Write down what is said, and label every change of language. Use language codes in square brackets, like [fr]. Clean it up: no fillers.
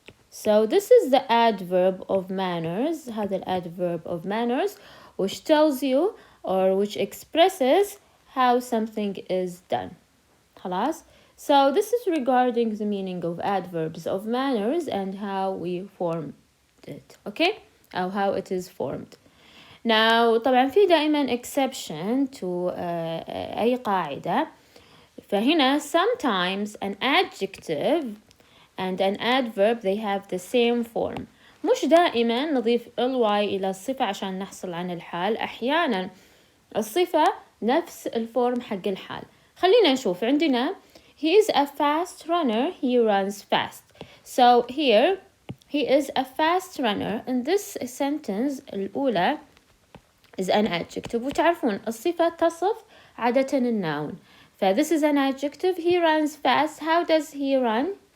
[en] So this is the adverb of manners. هذا الadverb of manners which tells you or which expresses how something is done. [ar] خلاص? [en] So this is regarding the meaning of adverbs of manners and how we form it. Okay? أو how it is formed. [ar] Now طبعا في دائما [en] exception to [ar] أي قاعدة. [en] فهنا sometimes an adjective and an adverb they have the same form. [ar] مش دائما نضيف ly إلى الصفة عشان نحصل عن الحال. أحيانا الصفة نفس الفورم حق الحال. خلينا نشوف. [en] عندنا he is a fast runner, he runs fast. So here he is a fast runner. In this sentence [ar] الأولى [en] is an adjective. [ar] وتعرفون الصفة تصف عادة ال [en] noun. This is an adjective. He runs fast. How does he run?